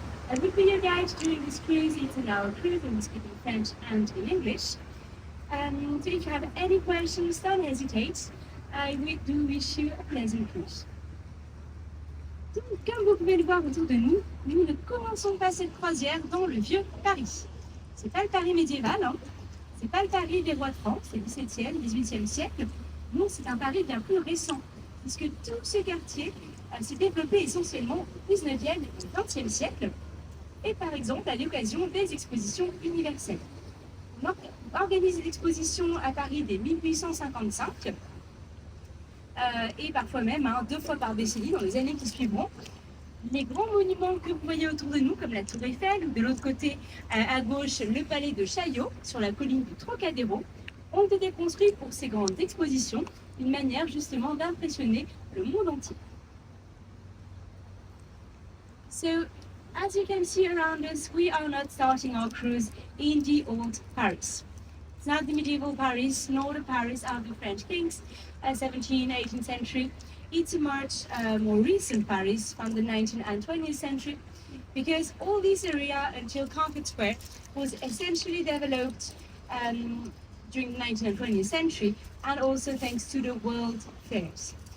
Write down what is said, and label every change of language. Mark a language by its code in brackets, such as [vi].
[en] I will be your guide during this cruise. It's an hour cruise and we speak in French and in English. So if you have any questions, don't hesitate. We do wish you a pleasant cruise. [fr] Donc, comme vous pouvez le voir autour de nous, nous ne commençons pas cette croisière dans le vieux Paris. C'est pas le Paris médiéval, hein. C'est pas le Paris des rois de France, c'est 17e, 18e siècle. Non, c'est un Paris bien plus récent, puisque tout ce quartier s'est développé essentiellement au 19e et 20e siècle, et par exemple à l'occasion des expositions universelles. On organise des expositions à Paris dès 1855, et parfois même 2 fois par décennie dans les années qui suivront. Les grands monuments que vous voyez autour de nous, comme la Tour Eiffel, ou de l'autre côté, à gauche, le palais de Chaillot, sur la colline du Trocadéro, ont été construits pour ces grandes expositions, une manière justement d'impressionner le monde entier. [en] So, as you can see around us, we are not starting our cruise in the old Paris. It's not the medieval Paris, nor the Paris of the French kings, 17th, 18th century. It's a much more recent Paris from the 19th and 20th century, because all this area until Concord Square was essentially developed during the 19th and 20th century, and also thanks to the world fairs.